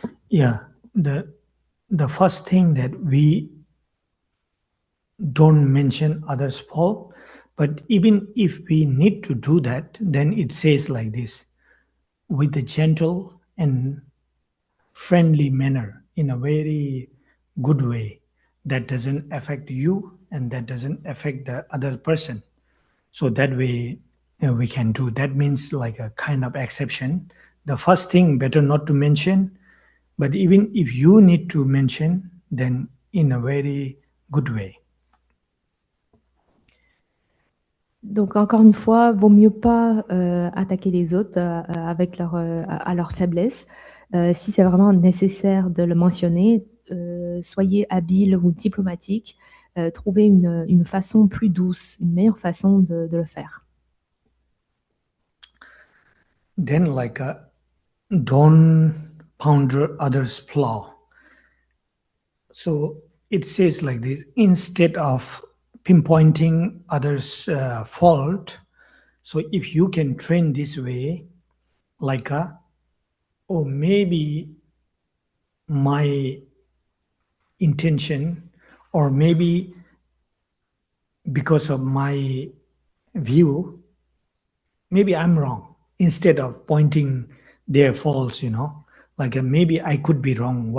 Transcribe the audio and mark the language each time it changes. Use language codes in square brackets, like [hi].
[en] Yeah, the first thing that we don't mention others' fault, but even if we need to do that, then it says like this: with a gentle and friendly manner, in a very good way, that doesn't affect you and that doesn't affect the other person. So that way we can do. That means like a kind of exception. The first thing better not to mention, but even if you need to mention, then in a very good way. [fr] Donc, encore une fois, vaut mieux pas attaquer les autres avec à leur faiblesse. Si c'est vraiment nécessaire de le mentionner, soyez habile ou diplomatique. Trouvez une façon plus douce, une meilleure façon de le faire. [en] Then like don't ponder others' flaw. So it says like this: instead of pinpointing others' fault, so if you can train this way, like oh, maybe my intention, or maybe because of my view, maybe I'm wrong, instead of pointing their faults, like maybe I could be wrong.